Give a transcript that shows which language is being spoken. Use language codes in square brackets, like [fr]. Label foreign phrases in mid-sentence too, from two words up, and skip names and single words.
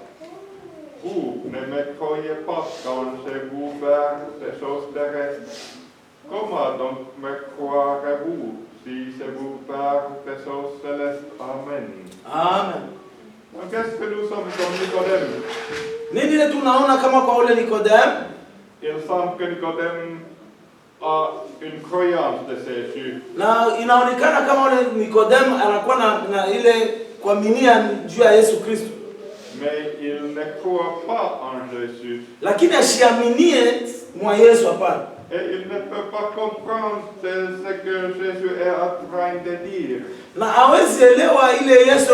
[fr] Vous ne me croyez pas quand je vous parle des choses terrestres. Comment donc me croirez-vous si je vous parle des choses célestes? Amen. Amen. Donc qu'est-ce que nous sommes comme Nicodème? [sw] Nini ile tunaona kama kwa ule Nikodem? [fr] Il semble que Nicodème a une croyance de Jésus. [sw] Na inaonekana kama ule Nikodem anakuwa na ile kuaminia juu ya Yesu Kristo. [fr] Mais il ne croit pas en Jésus. [sw] Lakini ashiaminie mwa Yesu hapana. [fr] Et il ne peut pas comprendre ce que Jésus est en train de dire. [sw] Na hawezi elewa ile Yesu